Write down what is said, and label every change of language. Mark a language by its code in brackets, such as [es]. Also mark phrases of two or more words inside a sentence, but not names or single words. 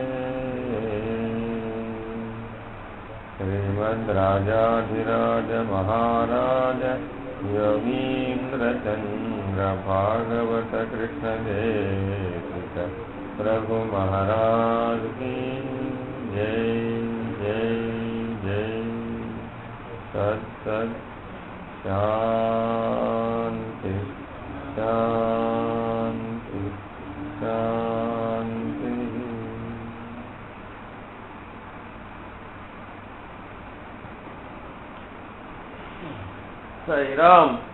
[sa] శ్రీమద్రాజాధిరాజ మహారాజ యోగీంద్ర చంద్ర భాగవత కృష్ణ దేశిక ప్రభు మహారాజ్ [hi] की जय जय जय सत् सत् [sa] शांति शांति शांति साई राम